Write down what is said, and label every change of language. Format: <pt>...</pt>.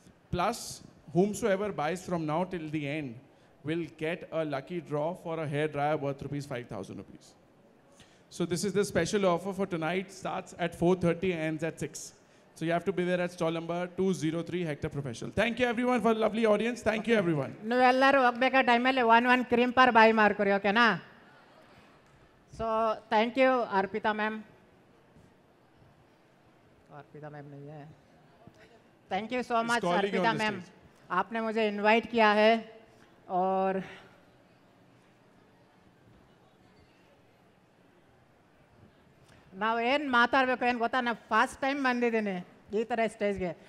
<en>Plus, whomsoever buys from now till the end will get a lucky draw for a hair dryer worth rupees 5,000 rupees. So this is the special offer for tonight. Starts at 4:30 and ends at 6. So you have to be there at stall number 203 Hector Professional. Thank you everyone for a lovely audience. Thank you everyone.</en> <kn>ನೀವೆಲ್ಲರೂ ಹೋಗ್ಬೇಕಾ ಟೈಮಲ್ಲಿ one ಕ್ರಿಂಪರ್ ಬಾಯ್ ಮಾಡ್ಕೊರಿ. ಓಕೆನಾ.</kn> <en>So thank you Arpita ma'am.</en> <hi>Arpita ma'am नहीं है.</hi> <en>thank you so much</en> <hi>Arpita ma'am, आपने मुझे invite किया है. और</hi> <kn>ನಾವು ಏನು ಮಾತಾಡಬೇಕು ಏನು ಗೊತ್ತಾ, ನಾವು</kn> <en>first time</en> <kn>ಬಂದಿದ್ದೀನಿ ಈ ಥರ ಸ್ಟೇಜ್ಗೆ.</kn>